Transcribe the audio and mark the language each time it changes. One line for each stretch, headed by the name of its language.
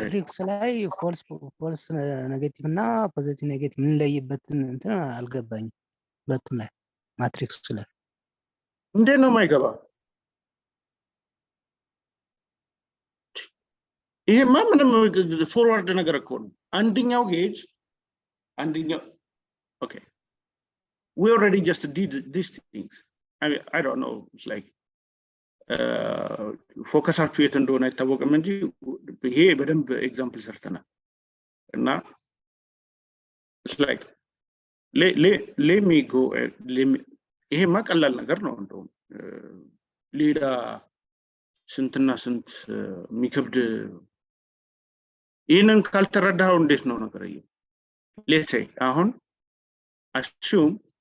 Amharic: ማትሪክስ ላይ ፎልስ ኔጌቲቭ እና ፖዚቲቭ ኔጌቲቭ የምንለይበትን እንትን አልገባኝም። ሁለቱም ላይ ማትሪክስ ላይ እንዴት ነው የማይገባ? ይሄማ ምንም ፎርዋርድ ነገር እኮ ነው። አንደኛው ጌጅ አንደኛው okay.
English: We already just did these things. I don't know. It's like
Amharic: ፎከሳችሁ የት እንደሆነ አይታወቅም እንጂ ይሄ በደንብ ኤግዛምፕል ሰርተናል እና
English: it's like let me go
Amharic: ይሄማ ቀላል ነገር ነው እንደውም ሌላ ስንትና ስንት የሚከብድ ይሄንን ካልተረዳው እንዴት ነው ነገር ይሄ
English: let's say
Amharic: አሁን assume